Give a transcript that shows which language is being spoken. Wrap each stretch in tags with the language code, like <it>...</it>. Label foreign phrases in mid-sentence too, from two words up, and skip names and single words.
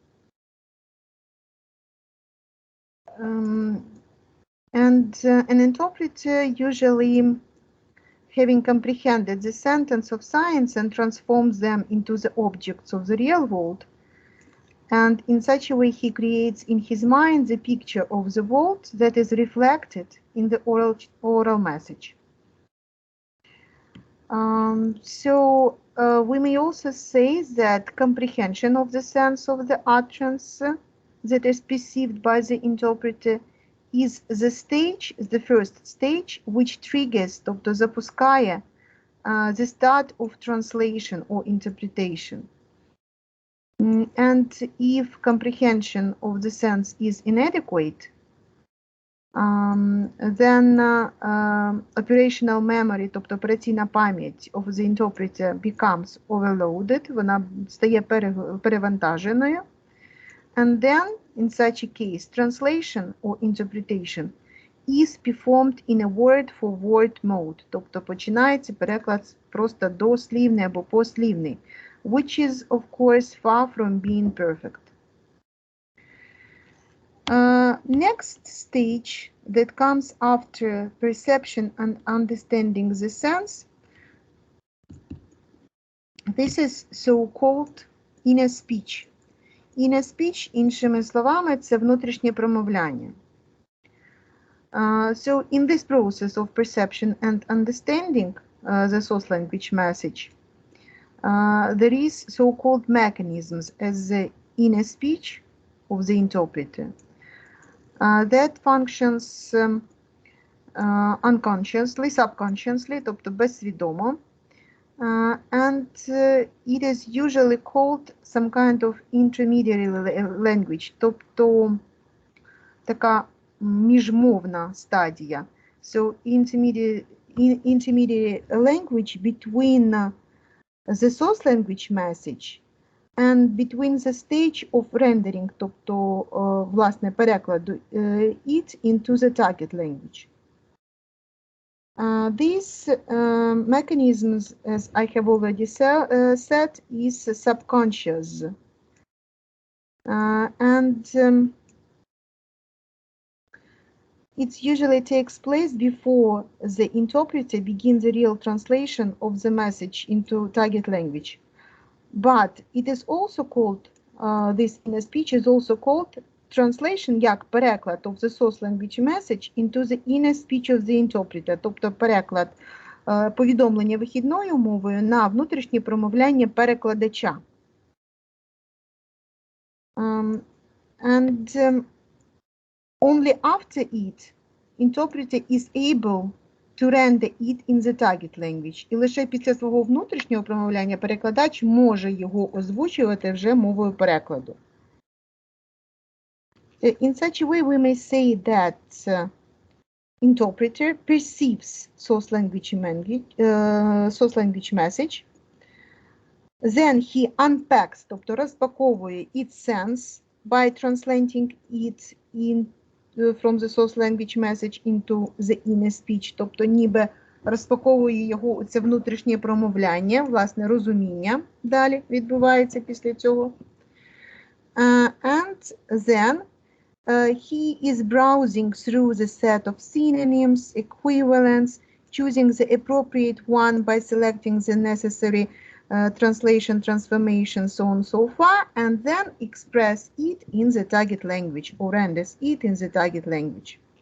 <en>And an interpreter, usually having comprehended the sentence of science and transforms them into the objects of the real world, and in such a way he creates in his mind the picture of the world that is reflected in the oral message. So we may also say that comprehension of the sense of the utterance that is perceived by the interpreter is the stage, the first stage, which triggers,</en> <uk>тобто запускає</uk> <en>the start of translation or interpretation. And if comprehension of the sense is inadequate, then operational memory,</en> <uk>тобто операційна пам'ять</uk> <en>of the interpreter becomes overloaded,</en> <uk>вона стає перевантаженою.</uk> <en>And then, in such a case, translation or interpretation is performed in a word-for-word mode,</en> <uk>тобто починається переклад просто дослівний або послівний,</uk> <en>which is, of course, far from being perfect. Next stage that comes after perception and understanding the sense, this is so-called inner speech. Inner speech,</en> <uk>іншими словами, це внутрішнє промовляння.</uk> <en>So in this process of perception and understanding the source language message, there is so-called mechanisms as the inner speech of the interpreter that functions unconsciously, subconsciously,</en> <uk>тобто безсвідомо,</uk> <en>and it is usually called some kind of intermediary language,</en> <uk>тобто така міжмовна стадія.</uk> <en>So intermediary language between the source language message and between the stage of rendering,</en> <uk>тобто власне перекладу</uk> <en>it into the target language. These mechanisms, as I have already said, is subconscious. And it usually takes place before the interpreter begins the real translation of the message into target language. But it is also called, this inner speech is also called translation</en> <uk>як переклад</uk> <en>of the source language message into the inner speech of the interpreter,</en> <uk>тобто переклад повідомлення вихідною мовою на внутрішнє промовляння перекладача.</uk> <en>Only after it, interpreter is able to render it in the target language.</en> <uk>І лише після свого внутрішнього промовляння перекладач може його озвучувати вже мовою перекладу.</uk> <en>In such a way, we may say that interpreter perceives source language message, then he unpacks,</en> <uk>тобто розпаковує</uk> <en>its sense by translating it from the source language message into the inner speech,</en> <uk>тобто ніби розпаковує його це внутрішнє промовляння, власне, розуміння далі відбувається після цього.</uk> <en>And then he is browsing through the set of synonyms, equivalents, choosing the appropriate one by selecting the necessary translation, transformation, so on, so far, and then express it in the target language or renders it in the target language.</en>